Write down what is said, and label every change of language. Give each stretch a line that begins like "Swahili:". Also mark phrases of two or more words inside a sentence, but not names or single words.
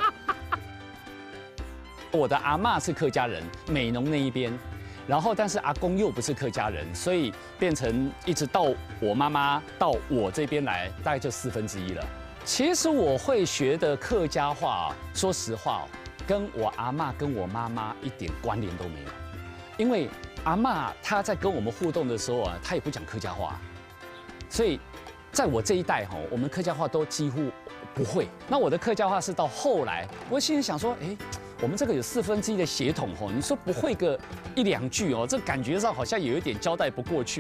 Chinese: 我的阿嬷是客家人，美濃那一邊，然後但是阿公又不是客家人，所以變成一直到我媽媽到我這邊來，大概就1/4了。其實我會學的客家話，說實話，跟我阿嬷跟我媽媽一點關聯都沒有，因為阿嬷她在跟我們互動的時候啊，她也不講客家話，所以在我這一代哈，我們客家話都幾乎不會。那我的客家話是到後來，我心裡想說，哎。我们这个有1/4的血统哦，你说不会个1、2句哦，这感觉上好像有一点交代不过去。